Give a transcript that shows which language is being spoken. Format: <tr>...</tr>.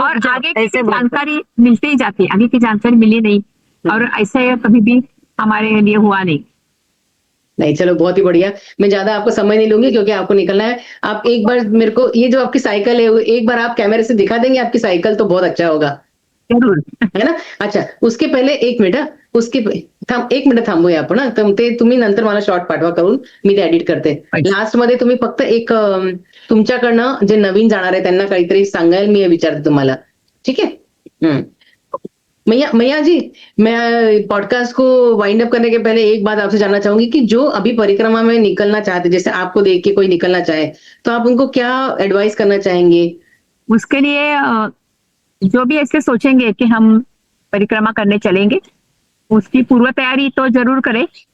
<hi>और आगे की जानकारी मिलती ही जाती है। आगे की जानकारी मिली नहीं, और ऐसे कभी भी हमारे लिए हुआ नहीं। नहीं, चलो बहुत ही बढ़िया। मैं ज्यादा आपको समय नहीं लूंगी क्योंकि आपको निकलना है। आप एक बार मेरे को ये जो आपकी साइकिल है एक बार आप कैमरे से दिखा देंगे आपकी साइकिल, तो बहुत अच्छा होगा, जरूर, है ना? अच्छा, उसके पहले 1 मिनिट,</hi> <mr>उसके 1 मिनिट थांबूया आपण ना. तुम्ही नंतर मला शॉर्ट पाठवा करून, मी ते एडिट करते. लास्ट मध्ये तुम्ही फक्त एक तुमच्याकडनं जे नवीन जाणार आहे त्यांना काहीतरी सांगायला मी विचारते तुम्हाला, ठीक आहे?</mr> <hi>मैया मैया जी, मैं पॉडकास्ट को वाइंड अप करने के पहले एक बात आपसे जानना चाहूंगी कि जो अभी परिक्रमा में निकलना चाहते, जैसे आपको देख के कोई निकलना चाहे, तो आप उनको क्या एडवाइस करना चाहेंगे? उसके लिए जो भी ऐसे सोचेंगे कि हम परिक्रमा करने चलेंगे, उसकी पूर्व तैयारी तो जरूर करें।</hi>